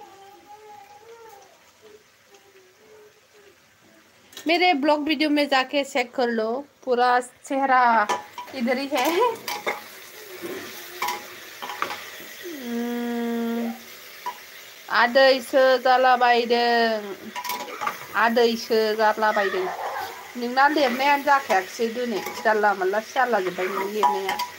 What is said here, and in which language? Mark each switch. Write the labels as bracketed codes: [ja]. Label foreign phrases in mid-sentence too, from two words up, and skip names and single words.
[hi] मेरे [en] blog video [hi] में जाके चेक कर लो पूरा चेहरा इधर ही है [brx] आदैसो जालाबायदों आदैसो जालाबायदों नोंना लिरनायानो जाखायाखिसै दिनै जानला मोनलासो जालाजोब्बाय नों लिरनाया